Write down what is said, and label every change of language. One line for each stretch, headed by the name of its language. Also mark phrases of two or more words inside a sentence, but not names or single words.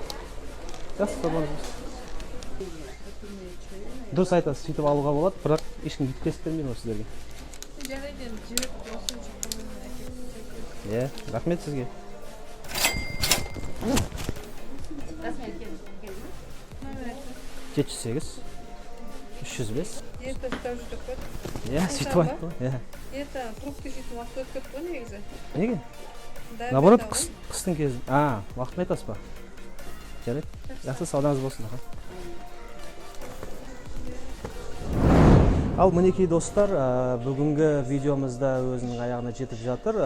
Kazakh: Жақсы, саудаларыңыз болсын. Дұрыс айтасыз, сөйтіп алуға болады, бірақ ешкім кесіп бермейді ғой сіздерге. Жарайды, жіберіп болсын шыққан. Иә, рахмет сізге. Рахмет, 708 305.
Russian: Это тоже такой.
Kazakh: Иә, сөйтіп айтты ғой. Иә.
Russian: Это трубка
Kazakh: сөйтіп уақыт өтіп кетті ғой негізі. Неге? Наоборот, қыстың кезі. Уақытын айтасыз ба? Жарайды. Жақсы, саудаңыз болсын. Ал мінекей достар, бүгінгі видеомызда өзінің аяғына жетіп жатыр.